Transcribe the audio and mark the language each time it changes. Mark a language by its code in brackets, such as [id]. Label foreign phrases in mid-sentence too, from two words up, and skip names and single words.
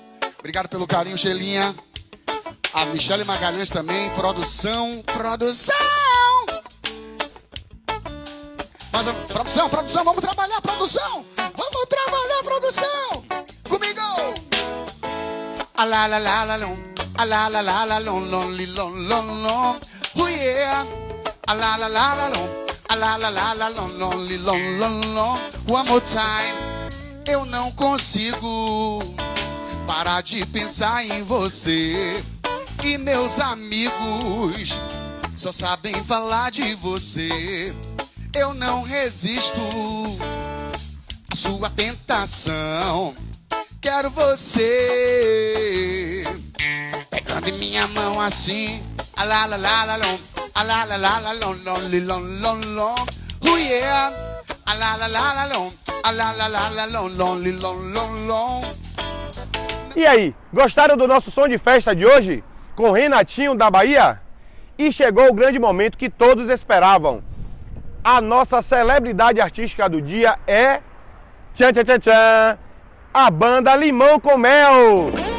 [pt] Obrigado pelo carinho, Sheilinha. A Michele Magalhães também, produção. Mas, produção, vamos trabalhar, produção. Comigo. [en] A la la la la long, a la la la la long, long, long, long. Oh yeah. A la la la la long, a la la la la long, long, long. One more time. [pt] Eu não consigo parar de pensar em você. E meus amigos só sabem falar de você. Eu não resisto à sua tentação. Quero você pegando em minha mão assim. [en] A la la la la long, a la la la la long, long, long, long. Oh yeah. A la la la la long, a la la la la long, long, long. [pt] E aí, gostaram do nosso som de festa de hoje? Com Renatinho da Bahia? E chegou o grande momento que todos esperavam. A nossa celebridade artística do dia é... Tchan, tchan, tchan, tchan! A banda Limão com Mel!